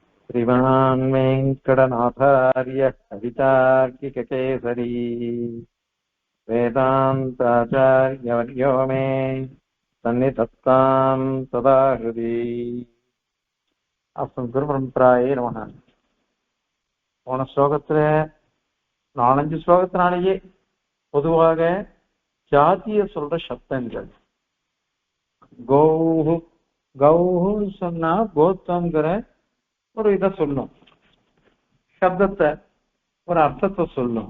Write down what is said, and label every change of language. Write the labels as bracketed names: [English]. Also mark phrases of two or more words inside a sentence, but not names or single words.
[Sanskrit] श्रीमान् वेङ्कटनाथार्य कवितार्किककेसरी वेदान्ताचार्यवर्यो मे सन्निधत्तां सदा हृदि अस्मद् गुरुपरम्परायै நமः. [Tamil] போன ஸ்லோகத்துல 4-5 ஸ்லோகத்தினாலேயே பொதுவாக ஜாதிய சொல்ற சப்தங்கள் கௌஹு கௌஹுன்னு சொன்னா கோத்தம்ங்கிற ஒரு இதை சொல்லும், சப்தத்தை ஒரு அர்த்தத்தை சொல்லும்.